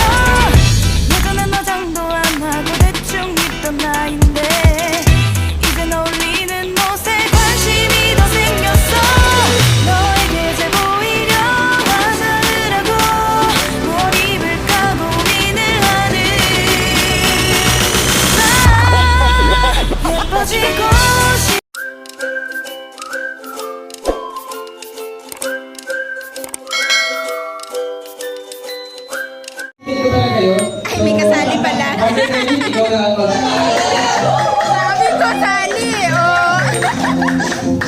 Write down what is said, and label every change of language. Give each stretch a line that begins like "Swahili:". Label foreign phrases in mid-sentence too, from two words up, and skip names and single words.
Korean: 예전엔 너 장도 안 하고 대충 입던 나인데 이젠 어울리는 옷에 관심이 더 생겼어. 너에게 잘 보이려 화장을 하고 뭘 입을까 고민을 하는 나. 예뻐지고 싶어.
Filipino: Ay, may kasali pala. Sabi ko, sali, oh.